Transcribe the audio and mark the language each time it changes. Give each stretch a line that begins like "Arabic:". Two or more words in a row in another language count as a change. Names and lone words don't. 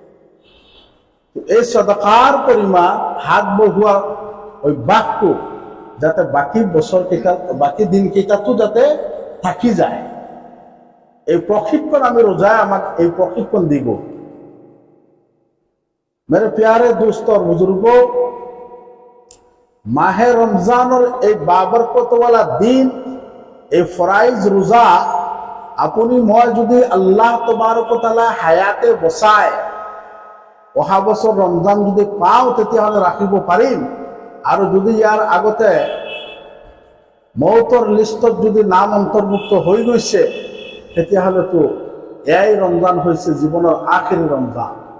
Assamese: এই সদকাৰ পৰিমাণ হাত বঢ়োৱাৰ অভ্যাসটো যাতে বাকি বছর কেইটা বাকি দিন কেইটাতো যাতে থাকি যায়, এই প্রশিক্ষণ আমি রোজায় আমাক এই প্রশিক্ষণ দিব।
Hindi: मेरे प्यारे दोस्तों और बुजुर्गों, माहे रमजान और एक बाबरकत वाला दिन,
Assamese: এই ফরাইজ রোজা আপুনি মই যদি আল্লাহ তবাৰক ও তাআলা হায়াতে বচায় অহা বছৰ ৰমজান যদি পাওঁ তেতিয়াহ'লে ৰাখিব পাৰিম। আৰু যদি ইয়াৰ আগতে মৌতৰ লিষ্টত যদি নাম অন্তৰ্ভুক্ত হৈ গৈছে তেতিয়াহ'লেতো এয়াই ৰমজান হৈছে জীৱনৰ আখেৰী ৰমজান।